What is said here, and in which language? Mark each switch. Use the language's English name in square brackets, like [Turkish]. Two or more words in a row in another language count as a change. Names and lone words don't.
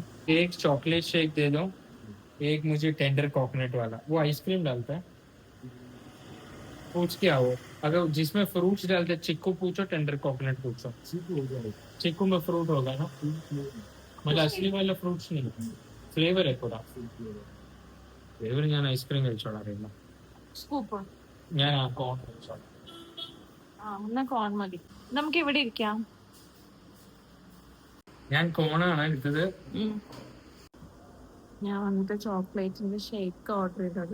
[Hindi] एक [English] chocolate shake [Hindi] दे दो, एक मुझे [English] tender coconut [Hindi] वाला. वो आइसक्रीम डालता है? पूछ क्या हो, अगर जिसमें फ्रूट्स डालते, चिक्कू पूछो, [English] tender coconut [Hindi] पूछो. चिक्कू में फ्रूट होगा ना, मतलब असली वाला फ्रूट्स नहीं, फ्लेवर है पूरा. [Malayalam] ഫ്ലേവർ ഞാൻ ഐസ്ക്രീം കഴിച്ചോളാം. സ്കൂപ്പ് ഞാൻ കോൺ കഴിച്ചോളാം. കോൺ മതി. നമുക്ക് ഇവിടെ ഇരിക്കാം. ഞാൻ കോണാണ് എടുത്തത്. ഞാൻ വന്നിട്ട് ചോക്ലേറ്റിന്റെ [English] shake order [Malayalam] ചെയ്തത്.